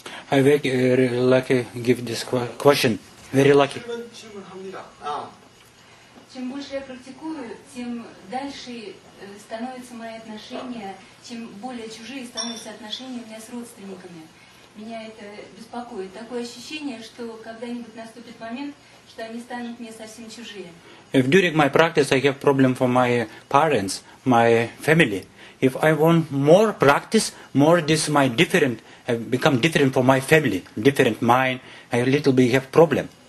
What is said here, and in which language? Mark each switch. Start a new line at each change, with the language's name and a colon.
English: I very lucky give this question. Very lucky.
Korean: 질문합니다.
Russian: Чем больше я практикую, тем дальше становятся мои отношения, чем более чужие становятся отношения у меня с родственниками. Меня это беспокоит. Такое ощущение, что когда-нибудь наступит момент, что они станут мне совсем чужие.
English: If during my practice I have problem for my parents, my family, if I want more practice, more this my different, become different for my family, different mind, I a little bit have problem.